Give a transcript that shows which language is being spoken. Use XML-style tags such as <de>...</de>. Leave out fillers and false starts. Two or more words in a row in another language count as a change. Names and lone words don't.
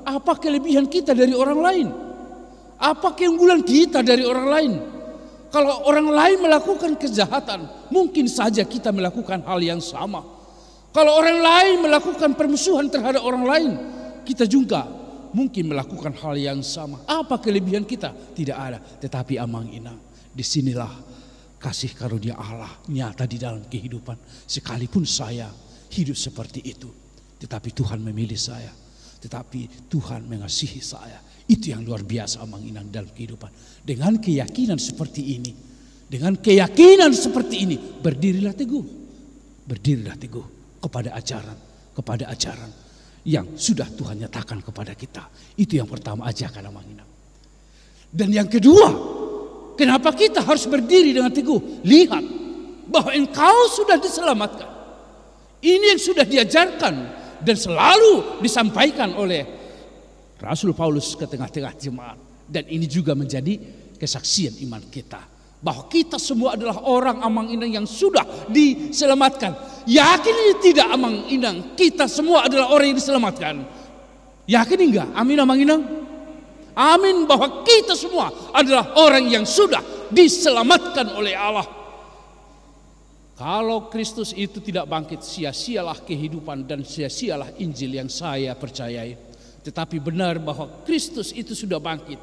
<id>Apa kelebihan kita dari orang lain? Apa keunggulan kita dari orang lain? Kalau orang lain melakukan kejahatan, mungkin saja kita melakukan hal yang sama. Kalau orang lain melakukan permusuhan terhadap orang lain, kita juga mungkin melakukan hal yang sama. Apa kelebihan kita? Tidak ada. Tetapi amang-inang, disinilah kasih karunia Allah nyata di dalam kehidupan. Sekalipun saya hidup seperti itu, tetapi Tuhan memilih saya, tetapi Tuhan mengasihi saya. Itu yang luar biasa amang-inang dalam kehidupan. Dengan keyakinan seperti ini, berdirilah teguh kepada ajaran yang sudah Tuhan nyatakan kepada kita. Itu yang pertama, ajakan amang-inang. Dan yang kedua, kenapa kita harus berdiri dengan teguh? Lihat bahwa engkau sudah diselamatkan. Ini yang sudah diajarkan dan selalu disampaikan oleh Rasul Paulus ke tengah-tengah jemaat. Dan ini juga menjadi kesaksian iman kita. Bahwa kita semua adalah orang amang-inang yang sudah diselamatkan. Yakin ini tidak amang-inang? Kita semua adalah orang yang diselamatkan. Yakin enggak? Amin amang-inang? Amin bahwa kita semua adalah orang yang sudah diselamatkan oleh Allah. Kalau Kristus itu tidak bangkit, sia-sialah kehidupan dan sia-sialah Injil yang saya percayai. Tetapi benar bahwa Kristus itu sudah bangkit.</id>